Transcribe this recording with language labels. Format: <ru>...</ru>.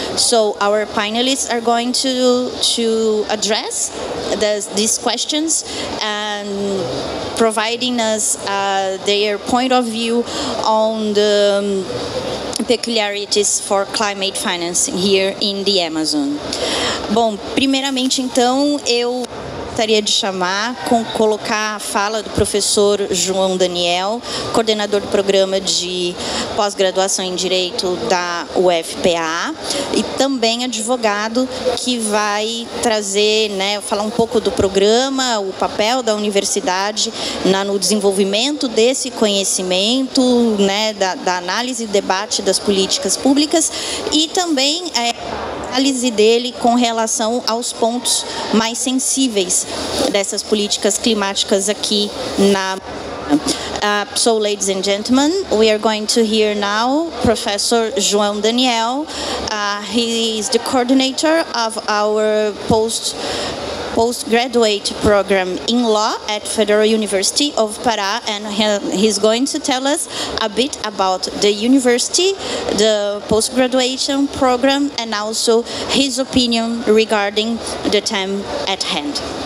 <en>So our panelists are going to address these questions and providing us their point of view on the peculiarities for climate financing here in the Amazon.</en> <pt>Bom, primeiramente então eu gostaria de colocar a fala do professor João Daniel, coordenador do programa de pós-graduação em Direito da UFPA e também advogado, que vai trazer, falar um pouco do programa, o papel da universidade no desenvolvimento desse conhecimento, da análise e debate das políticas públicas, e também análise dele com relação aos pontos mais sensíveis dessas políticas climáticas aqui na</pt> <en>So, ladies and gentlemen, we are going to hear now Professor João Daniel. He is the coordinator of our postgraduate program in law at Federal University of Pará, and he's going to tell us a bit about the university, the post-graduation program, and also his opinion regarding the time at hand.</en>